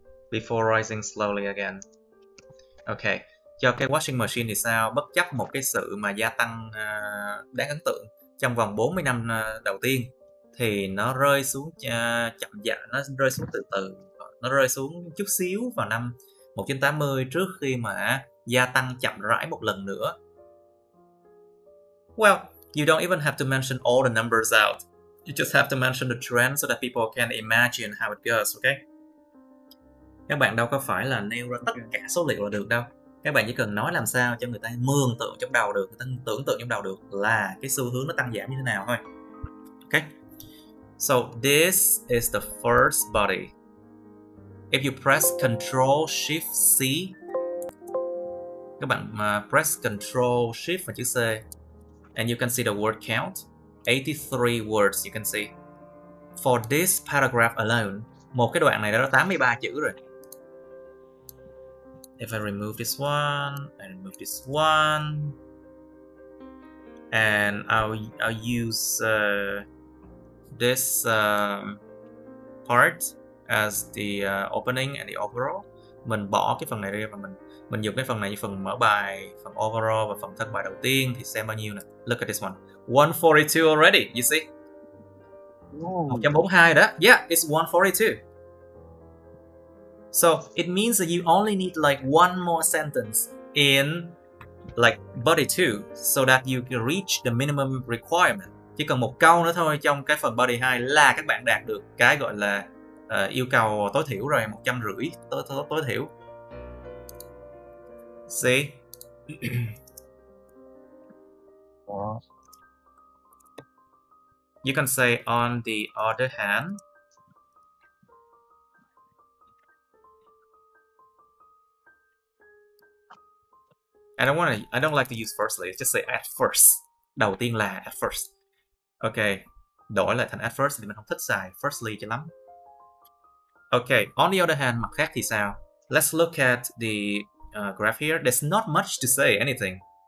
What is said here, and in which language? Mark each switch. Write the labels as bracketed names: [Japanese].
[English] Before rising slowly again. [Vietnamese] Ok, cho cái washing machine thì sao? Bất chấp một cái sự mà gia tăng đáng ấn tượng trong vòng 40 năm đầu tiên thì nó rơi xuống chậm dại, nó rơi xuống từ từ, nó rơi xuống chút xíu vào năm 1980 trước khi mà gia tăng chậm rãi một lần nữa. [English] Well, you don't even have to mention all the numbers out. You just have to mention the trend so that people can imagine how it goes, okay? [Vietnamese] Các bạn đâu có phải là nêu ra tất cả số liệu là được đâu. Các bạn chỉ cần nói làm sao cho người ta mường tượng trong đầu được, người ta tưởng tượng trong đầu được là cái xu hướng nó tăng giảm như thế nào thôi. [English] Okay? So this is the first body. If you press Ctrl Shift C, [Vietnamese] các bạn [English] press Ctrl Shift [Vietnamese] và chữ [English] C, and you can see the word count, 83 words you can see. For this paragraph alone, [Vietnamese] một cái đoạn này đã 83 chữ rồi. [English] If I remove this one, I remove this one, and I'll use this part as the opening and the overall. [Vietnamese] Mình bỏ cái phần này ra và mình dùng cái phần này như phần mở bài, phần overall và phần thân bài đầu tiên thì xem bao nhiêu nè. [English] Look at this one. 142 already, you see? [Vietnamese] 142 đó. [English] Yeah, it's 142. So it means that you only need like one more sentence in like body 2 so that you can reach the minimum requirement. [Vietnamese] Chỉ cần một câu nữa thôi trong cái phần body 2 là các bạn đạt được cái gọi là yêu cầu tối thiểu rồi, 150 tối thiểu. [English] See? You can say on the other hand. I don't like to use firstly, just say at first. [Vietnamese] Đầu tiên là [English] at first. [Vietnamese] Ok, đổi lại thành [English] at first [Vietnamese] thì mình không thích xài firstly cho lắm. [English] Ok, on the other hand, [Vietnamese] mặt khác thì sao? [English] Let's look at the graph here. There's not much to say anything.